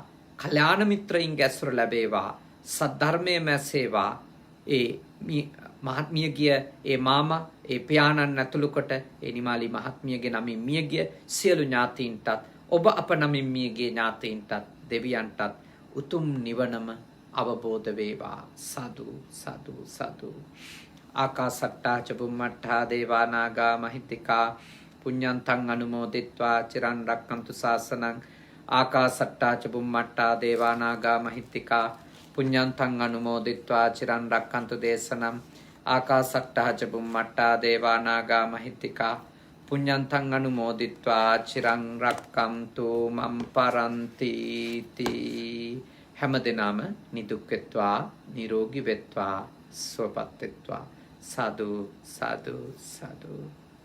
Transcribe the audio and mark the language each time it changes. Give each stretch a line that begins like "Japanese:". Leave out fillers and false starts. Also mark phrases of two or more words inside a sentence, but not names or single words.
Sinhala: කල්යාණ මිත්‍රයින්ගේ ඇසුර ලැබේවා. සද්ධර්මයේ මැසේවා. ඒ මහත්මියගිය ඒ මාමා, ඒ පියාණන් ඇතුළු කොට ඒ නිමාලි මහත්මියගේ නමින් මියගිය සියලු ඥාතීන්ටත්, ඔබ අප නමින් මියගිය ඥාතීන්ටත්, දෙවියන්ටත් උතුම් නිවනම අවබෝධ වේවා. සාදු සාදු සාදු.
Pali: ආකාසට්ටා ච බුම්මට්ටා දේවා නාග මහිත්‍තිකා පුඤ්ඤන්තං අනුමෝදිත්වා චිරන් රක්ඛන්තු ශාසනං. ආකාසට්ටා ච බුම්මට්ටා දේවා නාග මහිත්‍තිකා පුඤ්ඤන්තං අනුමෝදිත්වා චිරන් රක්ඛන්තු දේශනම්. ආකාසට්ටා ච බුම්මට්ටා දේවා නාග මහිත්‍තිකා පුඤ්ඤන්තං අනුමෝදිත්වා චිරන් රක්ඛන්තු මම් පරන්ති තී.
Sinhala: හැමදෙනාම නිදුක් වෙත්වා, නිරෝගී වෙත්වා, සුවපත් වෙත්වා. සාදු සාදු සාදු.